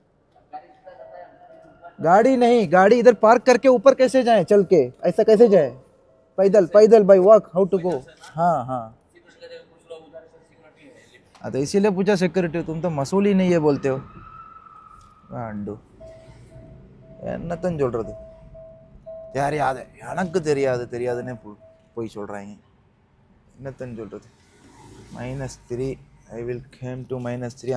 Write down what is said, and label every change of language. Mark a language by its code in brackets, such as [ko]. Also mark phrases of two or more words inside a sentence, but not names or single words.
[hi] गाड़ी नहीं, गाड़ी इधर पार्क करके ऊपर कैसे जाएं? चल के ऐसा कैसे जाए? पैदल [en] by walk, how to go? [hi] हाँ तो इसीलिए पूछा सिक्योरिटी, तुम तो मसूल ही नहीं है बोलते हो। [ta] அண்டு என்னத்தன்னு சொல்கிறது, யாரையாவது எனக்கு தெரியாதுன்னே போய் சொல்கிறாங்க. என்னத்தன்னு சொல்கிறது. [en] -3 I will came to -3.